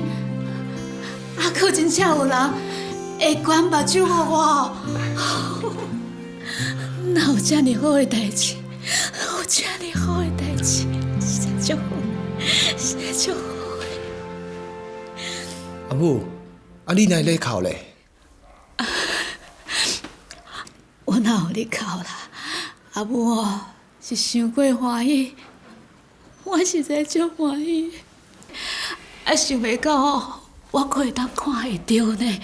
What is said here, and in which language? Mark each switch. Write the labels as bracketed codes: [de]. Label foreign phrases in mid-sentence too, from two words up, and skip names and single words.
[nan] 可真正有人会捐目睭给我？哪有这么好的代志？有这么好的代志，实在足好，实在足好的。阿母，你哪咧哭咧？我哪有咧哭啦？阿母是伤过欢喜。我实在足欢喜，想袂到我可以当看会到呢。